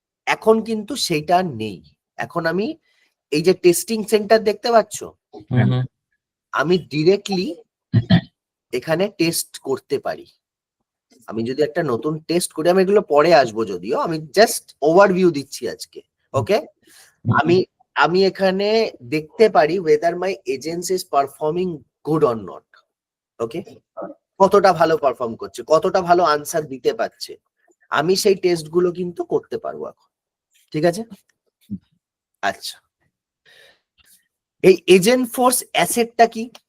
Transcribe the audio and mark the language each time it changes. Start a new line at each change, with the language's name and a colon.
Bangla: এখন কিন্তু সেটা নেই। এখন আমি এই যে টেস্টিং সেন্টার দেখতে পাচ্ছ, হুম আমি ডিরেক্টলি এখানে টেস্ট করতে পারি। আমি যদি একটা নতুন টেস্ট করি, আমি এগুলো পরে আসবো যদিও, আমি জাস্ট ওভারভিউ দিচ্ছি আজকে।
English: okay,
Bangla: আমি এখানে দেখতে পারি
English: whether my agency is performing good or not.
Bangla: ওকে, কতটা ভালো পারফর্ম করছে, কতটা ভালো আনসার দিতে পারছে, আমি সেই টেস্ট গুলো কিন্তু করতে পারবো এখন, ঠিক আছে? আচ্ছা, এই এজেন্ট ফোর্স অ্যাসেটটা কি?